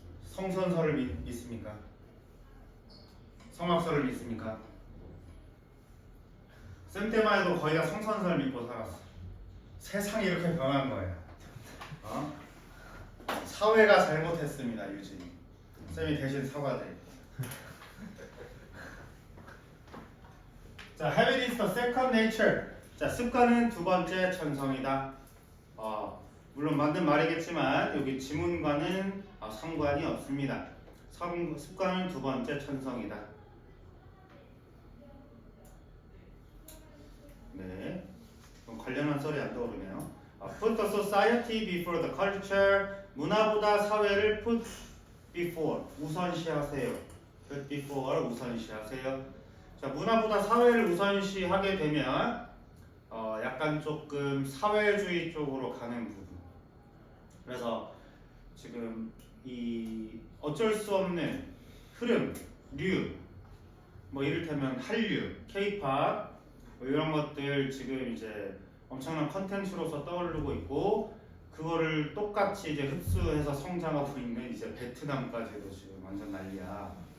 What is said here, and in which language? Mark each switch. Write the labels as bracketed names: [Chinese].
[Korean] 성선설을 믿습니까? 성악설을 믿습니까? 쌤 때만 해도 거의 다 성선설 믿고 살았어. 세상이 이렇게 변한 거예요. 사회가 잘못했습니다, 유진이. 쌤이 대신 사과드릴게요. [English] 자, habit is the second nature. [Korean] 자, 습관은 두 번째 천성이다. 물론 맞는 말이겠지만 여기 지문과는 상관이 없습니다. 습관은 두 번째 천성이다. 네, 그럼 관련한 썰이 안 떠오르네요. [English] Put the society before the culture. [Korean] 문화보다 사회를 [English] put before [Korean] 우선시하세요. [English] put before [Korean] 우선시하세요. 자, 문화보다 사회를 우선시하게 되면 약간 조금 사회주의 쪽으로 가는 부분. 그래서 지금 이 어쩔 수 없는 흐름, 뭐 이를테면 한류, K-pop 뭐 이런 것들 지금 이제 엄청난 컨텐츠로서 떠오르고 있고 그거를 똑같이 이제 흡수해서 성장하고 있는 이제 베트남까지도 지금 완전 난리야.